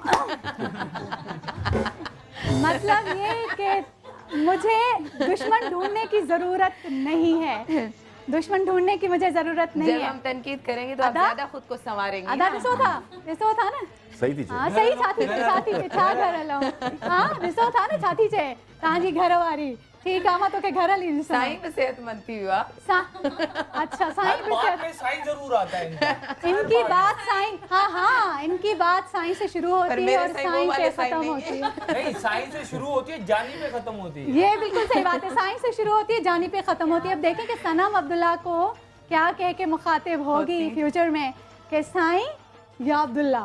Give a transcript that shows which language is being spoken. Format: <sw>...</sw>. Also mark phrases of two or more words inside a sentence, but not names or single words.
<ur>مطلب یہ کہ مجھے دشمن ڈھونڈنے کی ضرورت نہیں ہے، دشمن ڈھونڈنے کی مجھے ضرورت نہیں ہے. جب ہم تنقید کریں گے تو آپ زیادہ خود کو سنواریں گی.</ur> <sd>अदा था ना, सही थी हाँ सही छाती थे छा घर हलो हाँ ॾिसो था न छाती चे तव्हांजी घर वारी ठीक है मां तोखे घर हली ॾिसां साईं भी सेहतमंद थी हुआ</sd> <ur>اچھا سائیں بھی سائیں ضرور آتا ہے ان کی بات سائیں ہاں ان کی بات سائیں سے شروع ہوتی ہے اور سائیں پہ ختم ہوتی ہے. نہیں سائیں سے شروع ہوتی ہے جانی پہ ختم ہوتی ہے. یہ بالکل صحیح بات ہے، سائیں سے شروع ہوتی ہے جانی پہ ختم ہوتی ہے۔ اب دیکھیں کہ صنم عبداللہ کو کیا کہہ کے مخاطب ہوگی فیوچر میں کہ سائیں یا عبداللہ.</ur>